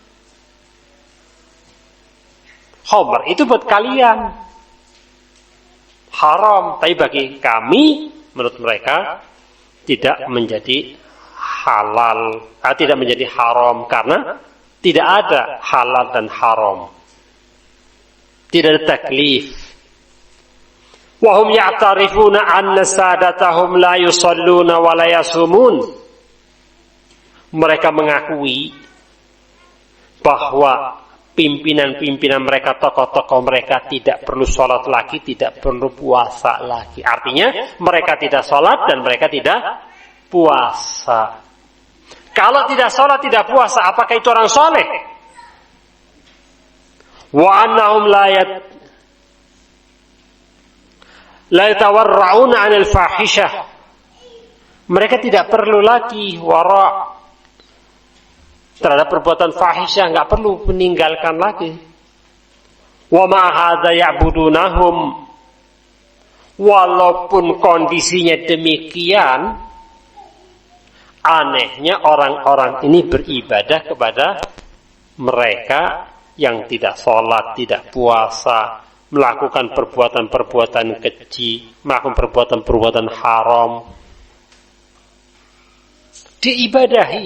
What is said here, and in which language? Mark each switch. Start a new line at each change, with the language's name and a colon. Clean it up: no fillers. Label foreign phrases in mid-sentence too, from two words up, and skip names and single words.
Indonesian: Khamr itu buat kalian haram, tapi bagi kami, menurut mereka tidak menjadi halal, tidak menjadi haram karena tidak ada halal dan haram, tidak ada taklif.
Arabic: وهم يعترفون أن ساداتهم لا يصلون ولا يصومون.
Indonesian: Mereka mengakui bahwa pimpinan-pimpinan mereka, tokoh-tokoh mereka tidak perlu sholat lagi, tidak perlu puasa lagi. Artinya mereka tidak sholat dan mereka tidak puasa. Kalau tidak sholat, tidak puasa, apakah itu orang soleh?
Arabic: وأنهم لا يتورعون عن الفاحشة.
Indonesian: Mereka tidak perlu lagi wara' terhadap perbuatan fahisyah, enggak perlu meninggalkan lagi.
Arabic: ومع هذا يعبدونهم,
Indonesian: walaupun kondisinya demikian, anehnya orang-orang ini beribadah kepada mereka yang tidak sholat, tidak puasa, melakukan perbuatan-perbuatan keji, melakukan perbuatan-perbuatan haram, diibadahi.